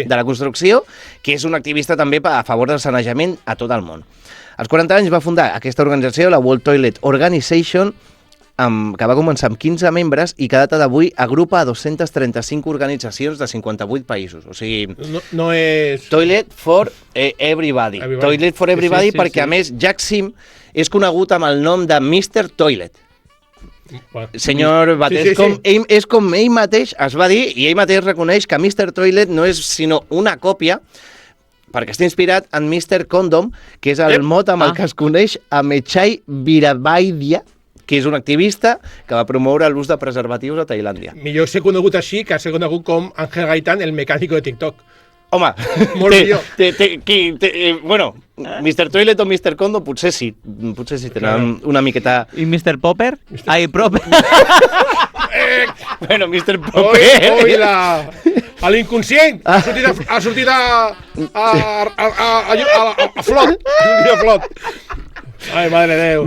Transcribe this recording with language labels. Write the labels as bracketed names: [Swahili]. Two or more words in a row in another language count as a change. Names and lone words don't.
[Catalan] de la construcció, que és un activista també a favor del sanejament a tot el món. Als 40 anys va fundar aquesta organització, la World Toilet Organization, que va començar amb 15 membres i que a data d'avui agrupa a 235 organitzacions de 58 països. O sigui, No és... [English] Toilet for Everybody. Toilet for Everybody, [Catalan] perquè a més Jack Sim és conegut amb el nom de Mr. Toilet. Bueno, Senyor Vàter, és com ell mateix es va dir, i ell mateix reconeix que Mr. Toilet no és sinó una còpia, perquè està inspirat en Mr. Condom, que és el mot amb el que es coneix a Mechai Virabaidia, que és un activista que va promoure l'ús de preservatius a Tailàndia. Millor ser conegut així que ser conegut com Ángel Gaitán, el mecànico de TikTok. Home, Molt millor. Bueno, Mr. Toilet o Mr. Condom potser sí tenen una miqueta... I Mr. Popper? Ai, Proper. Bueno, Mr. Popper... Oi, a l'inconscient! Ha sortit a flot. A flot. Ai, madre de Déu.